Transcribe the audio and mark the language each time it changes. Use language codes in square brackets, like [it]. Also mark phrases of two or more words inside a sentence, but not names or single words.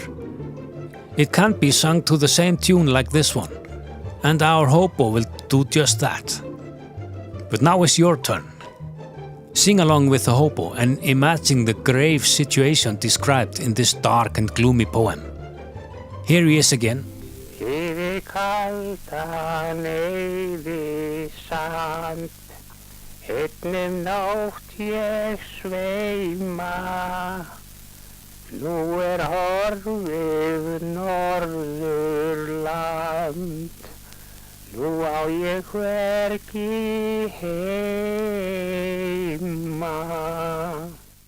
[en] It can't be sung to the same tune like this one, and our hobo will do just that. But now is your turn. Sing along with the hobo and imagine the grave situation described in this dark and gloomy poem. Here he is again. [is] Yfir kaldan eyðisand, einnig nótt ég sveima. Nú horfið Norðurland, nú á ég hvergi heima.